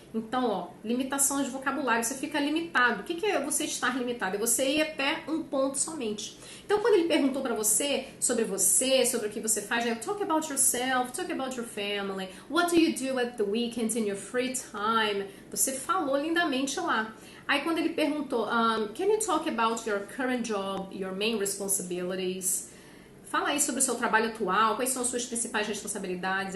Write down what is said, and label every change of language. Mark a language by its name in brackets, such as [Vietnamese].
[Portuguese] Então, ó, limitação de vocabulário, você fica limitado. O que é você estar limitado? É você ir até um ponto somente. Então, quando ele perguntou para você, sobre o que você faz, [English] talk about yourself, talk about your family, what do you do at the weekends in your free time? [Portuguese] Você falou lindamente lá. Aí quando ele perguntou, [English] can you talk about your current job, your main responsibilities? [Portuguese] Fala aí sobre o seu trabalho atual, quais são as suas principais responsabilidades.